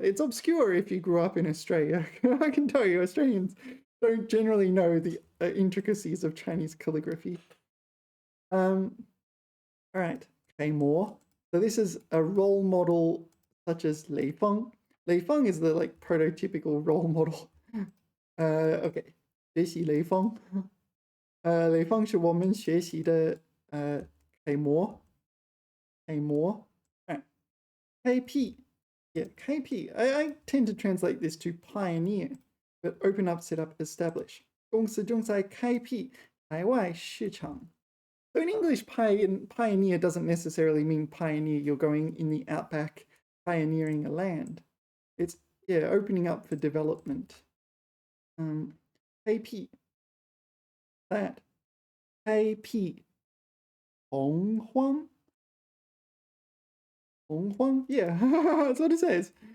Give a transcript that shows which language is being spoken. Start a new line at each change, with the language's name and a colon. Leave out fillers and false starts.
English: It's obscure if you grew up in Australia. I can tell you, Australians don't generally know the intricacies of Chinese calligraphy. All right. Okay, more. So this is a role model such as Lei Feng. Lei Feng is the like prototypical role model.
Chinese: OK， 学习雷锋。雷锋是我们学习的楷模。
English: 开辟 yeah, 开辟 I tend to translate this to pioneer, but open up, set up, establish.
Chinese: 公司正在开辟海外市场。
English: So in English, pioneer doesn't necessarily mean pioneer. You're going in the outback, pioneering a land. It's opening up for development. KP that KP 洪荒 yeah that's what it says.